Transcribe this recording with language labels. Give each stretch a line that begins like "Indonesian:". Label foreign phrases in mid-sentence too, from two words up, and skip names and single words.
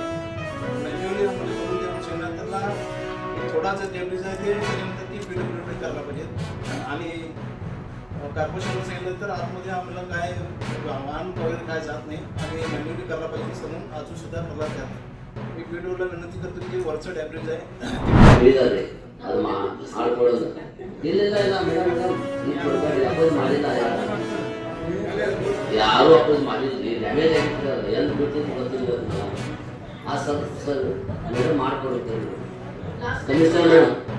Marathi: मॅन्युअली आम्हाला करून देऊन शेवण्याला थोडा जर डॅमेज आहे ते त्याच्यानंतर ती PWD करायला पाहिजे. आणि कॉर्पोरेशनला सांगितलं तर आतमध्ये आम्हाला काय वाहन वगैरे काय जात नाही आणि मॅन्युअली करायला पाहिजे म्हणून अजून सुद्धा मला त्या मी PWDला विनंती करतो की वरचं डॅमेज आहे
Kannada: ಅದು ಮಾಡ್ಕೊಳ್ಳೋದು ಇಲ್ಲ ಮೇಡಮ್ ಅಪೋಸ್ ಮಾಡಿಲ್ಲ, ಯಾರು ಅಪೋಸ್ ಮಾಡಿದ್ರಿ, ಡ್ಯಾಮೇಜ್ ಆಗಿತ್ತು ಎಲ್ಲಿ ಬಿಟ್ಟಿದ್ದು ಗೊತ್ತಿಲ್ಲ. ಆ
English: sir madam
Kannada: ಮಾಡ್ಕೊಡ್ತೀವಿ
English: commissioner madam.